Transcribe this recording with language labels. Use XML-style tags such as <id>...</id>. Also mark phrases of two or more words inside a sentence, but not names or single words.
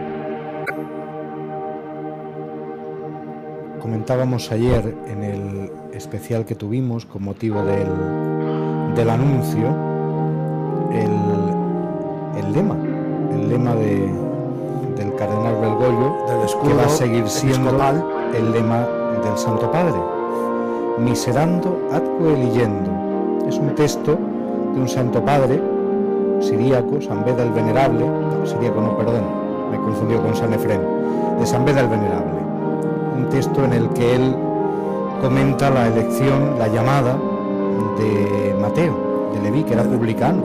<es>Comentábamos ayer en el especial que tuvimos con motivo del anuncio el lema del cardenal Bergoglio, del escudo, que va a seguir siendo episcopal, el lema del Santo Padre:</es> <la>miserando atque eligendo.</la> <es>Es un texto de un Santo Padre siríaco, San Beda el Venerable, me confundió con San Efrén, de San Beda el Venerable, un texto en el que él comenta la elección, la llamada de Mateo, de Leví, que era publicano,</es>